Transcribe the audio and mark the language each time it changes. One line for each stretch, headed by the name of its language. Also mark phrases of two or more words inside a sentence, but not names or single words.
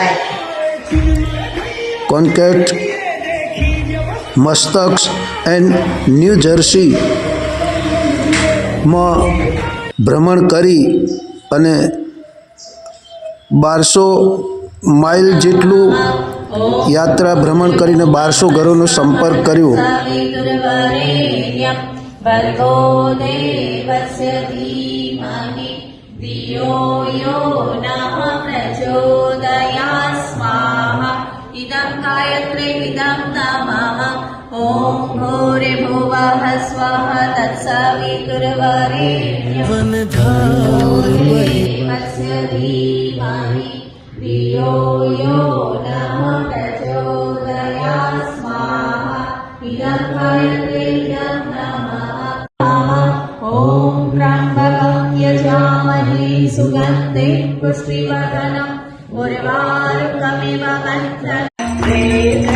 Gujarati: કોનેટિકટ, મસ્તક્સ એન્ડ ન્યૂ જર્સીમાં ભ્રમણ કરી અને 1200 માઇલ જેટલું યાત્રા ભ્રમણ કરીને 1200 ઘરોનો સંપર્ક કર્યો।
Sanskrit: ભર્ગો દેવસ્ય ધીમહિ ધિયો યો નઃ પ્રચોદયાત્ સ્વાહા ઇદં ગાયત્રી ઇદં નમઃ ઓમ ભૂર્ભુવઃ સ્વઃ તત્સવિતુર્વરેણ્યં દેવસ્ય ધીમહિ ધિયો યો નઃ પ્રચોદયાત્ સ્વાહા ઇદં ગાયત્રી ઇદં ओम त्र्यंबकं यजामहे सुगन्धिं पुष्टिवर्धनम् उर्वारुकमिव बन्धनं।